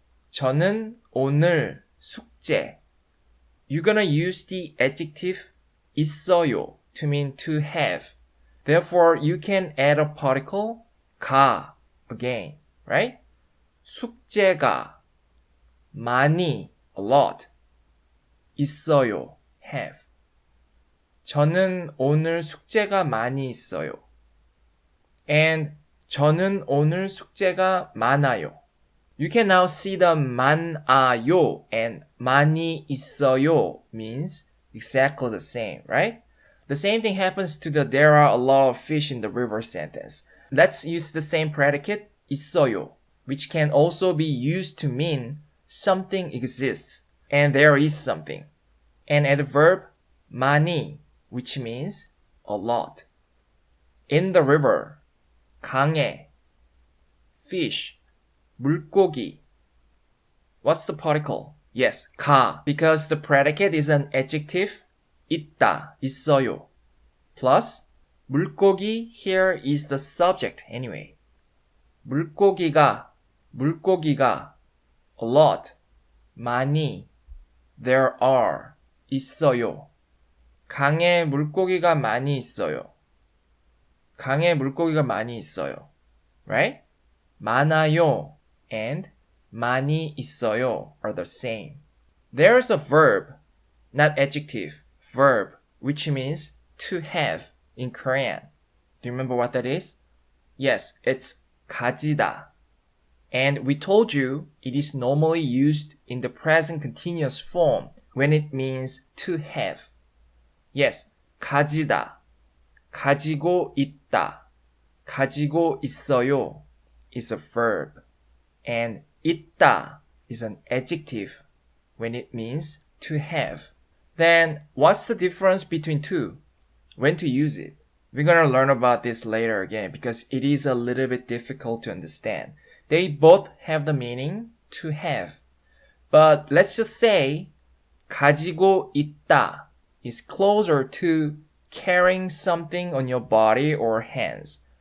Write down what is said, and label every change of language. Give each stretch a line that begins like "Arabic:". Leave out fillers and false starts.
Korean: 저는 오늘 숙제.
English: You're gonna use the adjective 있어요 to mean to have. Therefore, you can add a particle 가 again, right?
Korean: 숙제가 많이,
English: a lot,
Korean: 있어요,
English: have.
Korean: 저는 오늘 숙제가 많이 있어요.
English: And
Korean: 저는 오늘 숙제가 많아요.
English: You can now see the 많아요 and 많이 있어요 means exactly the same, right? The same thing happens to the there are a lot of fish in the river sentence. Let's use the same predicate 있어요, which can also be used to mean something exists and there is something. And add the verb 많이, which means a lot. In the river, 강에, fish, 물고기. What's the particle? Yes, 가, because the predicate is an adjective 있다, 있어요. Plus, 물고기 here is the subject anyway.
Korean: 물고기가,
English: a lot,
Korean: 많이,
English: there are,
Korean: 있어요. 강에 물고기가 많이 있어요. 강에 물고기가 많이 있어요.
English: Right? 많아요 and 많이 있어요 are the same. There's a verb, not adjective, verb, which means to have in Korean. Do you remember what that is? Yes, it's 가지다. And we told you it is normally used in the present continuous form when it means to have. Yes, 가지다, 가지고 있다, 가지고 있어요 is a verb. And 있다 is an adjective when it means to have. Then what's the difference between two? When to use it? We're gonna learn about this later again because it is a little bit difficult to understand. They both have the meaning to have. But let's just say 가지고 있다 is closer to carrying something on your body or hands.